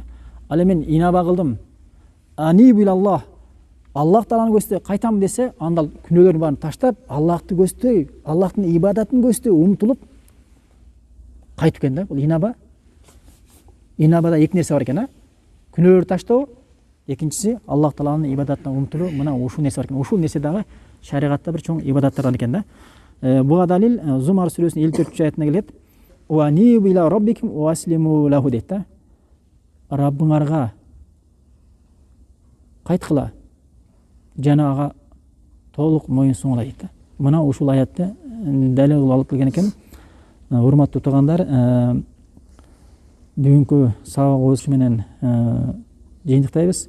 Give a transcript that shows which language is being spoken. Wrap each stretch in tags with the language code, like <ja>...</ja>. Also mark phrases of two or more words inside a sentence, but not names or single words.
<ky>Ал эми мен инаба кылдым,</ky> <ar>أنيب إلى الله,</ar> <ky>Аллах Тааланы көздөй кайтам десе, анда күнөөлөрдүн баарын таштап, Аллахты көздөй, Аллахтын ибадатын көздөй умтулуп кайтуу экен да. Бул инаба. Инабада эки нерсе бар экен, күнөөлөрдү таштоо, экинчиси Аллах Тааланын ибадатына умтулуу. Мына ушул нерсе бар экен. Ушул нерсе дагы шариатта бир чоң ибадаттардан экен да. Буга далил Зумар сүрөсүнүн 54-атына келет.</ky> <ar>وأنيبوا إلى ربكم وأسلموا له дейт да.</ar> <ky>Раббыңарга кайткыла, жана ага толук моюнсуңула дейт да. Мына ушул аятты далил кылып алып келген экен. Урматтуу туугандар, бүгүнкү сабагыбыз менен жыйынтыктайбыз.</ky>